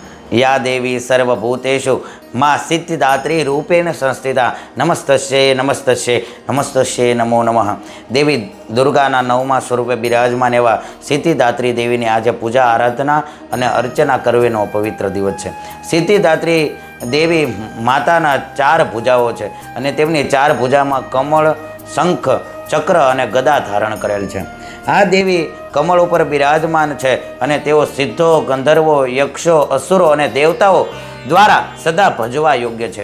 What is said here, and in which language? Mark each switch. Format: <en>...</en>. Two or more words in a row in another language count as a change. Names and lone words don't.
<sa>या देवी सर्वभूतेषु माँ सिद्धिदात्री रूपेण संस्थिता नमस्तस्ये नमस्तस्ये नमस्तस्ये नमो नमः।</sa> <gu>દેવી દુર્ગાના નવમા સ્વરૂપે બિરાજમાન એવં સિદ્ધિદાત્રી દેવીની આજ પૂજા આરાધના અને અર્ચના કરવાનો પવિત્ર દિવસ છે। સિદ્ધિદાત્રી દેવી માતાના 4 ભુજાઓ છે અને તેમની 4 ભુજામાં કમળ, શંખ, ચક્ર અને ગદા ધારણ કરેલ છે। આ દેવી કમળ ઉપર બિરાજમાન છે અને તેઓ સિદ્ધો, ગંધર્વો, યક્ષો, અસુરો અને દેવતાઓ દ્વારા સદા ભજવા યોગ્ય છે।</gu>